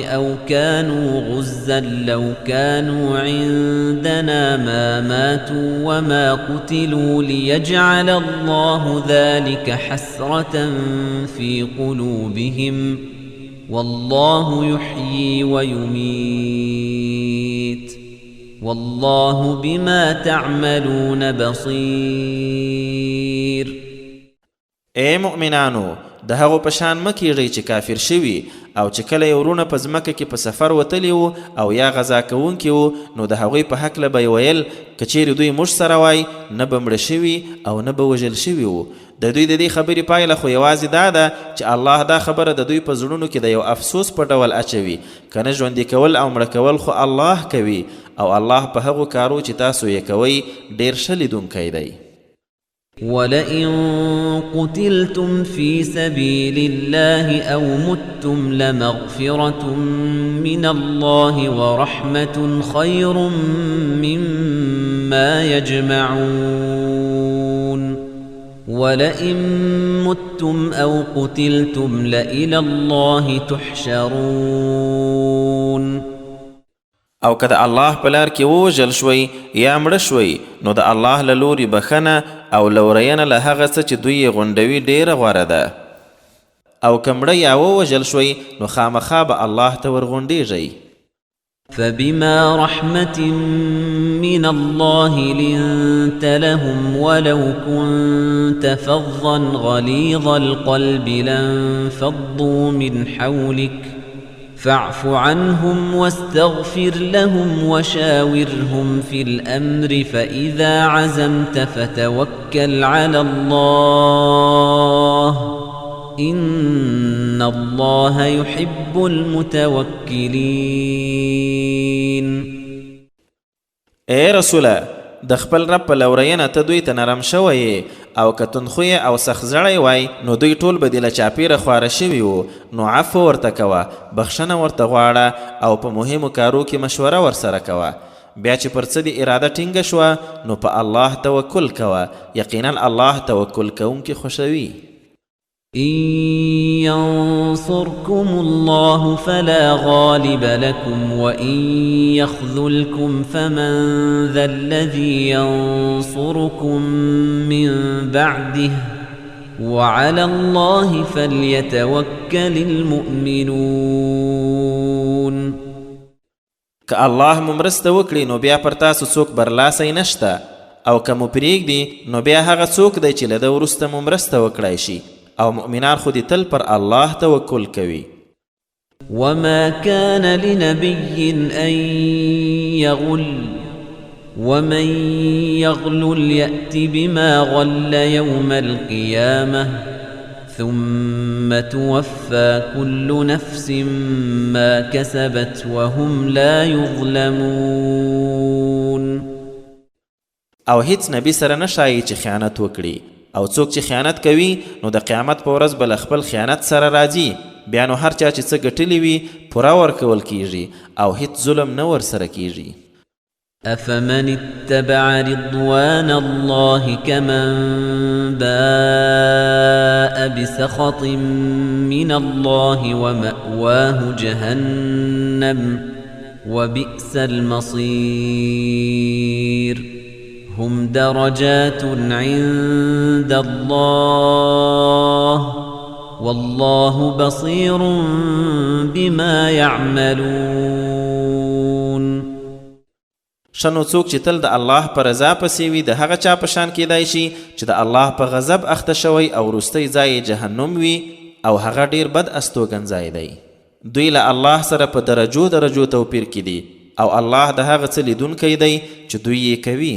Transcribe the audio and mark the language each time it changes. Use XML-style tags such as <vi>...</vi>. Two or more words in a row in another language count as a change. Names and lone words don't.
<ar>أو كانوا غزا لو كانوا عندنا ما ماتوا وما قتلوا ليجعل الله ذلك حسرة في قلوبهم والله يحيي ويميت والله بما تعملون بصير.</ar> <ps>اے مؤمنانو د هغو په شان مه کیږئ چې کافر شوي او چې کله یې ورونه په ځمکه کې په سفر وتلي وو او یا غذا کوونکي وو نو د هغوی په هکله به یې ویل که چیرې دوی موږ سره وای نه به مړه شوي او نه به وژل شوي وو. د دوی د دې خبرې پایله خو یوازې دا ده چې الله دا خبره د دوی په زړونو کې د یو افسوس په ډول اچوي. که نه ژوندي کول او مړه کول خو الله کوي او الله په هغو کارو چې تاسو یې کوئ ډېر ښه لیدونکی دی.</ps> <ar>ولئن قتلتم في سبيل الله أو متم لمغفرة من الله ورحمة خير مما يجمعون ولئن متم أو قتلتم لإلى الله تحشرون.</ar> <ps>او که د الله په لار کې ووژل شوئ یا مړه شوئ نو د الله له لورې بخښنه او لورینه له هغه څه چې دوی یې غونډوي ډېره غوره ده. او که مړه یا ووژل شوئ نو خامخا به الله ته ورغونډېږئ.</ps> <ar>فبما رحمة من الله لنت لهم ولو كنت فظا غليظ القلب لانفضوا من حولك فاعف عنهم واستغفر لهم وشاورهم في الأمر فإذا عزمت فتوكل على الله إن الله يحب المتوكلين.</ar> <ps>اے رسوله د خپل رب په لورینه ته دوی ته نرم شوی او که تندخویه او سخزړی وای نو دوی ټول به دې له چاپیره خواره شوي وو. نو عفو ورته کوه، بخښنه ورته غواړه او په مهمو کارو کې مشوره ورسره کوه. بیا چې پر څه دې اراده ټینګه شوه نو په الله توکل کوه، یقینا الله توکل کوونکي خوښوي.</ps> <ar>إن ينصركم الله فلا غالب لكم وإن يخذلكم فمن ذا الذي ينصركم من بعده وعلى الله فليتوكل المؤمنون.</ar> <ps>که الله مو مرسته وکړي نو بیا پر تاسو څوک برلاسی نشته، او که مو پرېږدي نو بیا هغه څوک دی چې له ده وروسته مو مرسته وکړی شي، او مؤمنان خو دې تل پر الله توکل کوي.</ps> <ar>وما كان لنبي أن يغل ومن يغلل يأت بما غل يوم القيامة ثم توفى كل نفس ما كسبت وهم لا يظلمون.</ar> <ps>او هیڅ نبی سره نشایي چې خیانت وکړي، او څوک چې خیانت کوي نو د قیامت په ورځ به له خپل خیانت سره راځي. بیا نو هر چا چې څه ګټلي وي پوره ورکول کیږي او هیڅ ظلم نه ورسره کیږي.</ps> <ar>أفمن اتبع رضوان الله كمن باء بسخط من الله ومأواه جهنم وبئس المصير. هم درجات عند الله والله بصير بما يعملون.</ar> <ps>شنو څوک چې تل د الله په رضا پسې وي د هغه چا په شان کیدای شي چې د الله په غضب اخته شوی او وروستی ځای جهنم وي او هغه ډیر بد استوګنځای دی. دوی له الله سره په درجو توپیر کې دي او الله د هغه څه لیدونکی دی چې دوی یې کوي.</ps>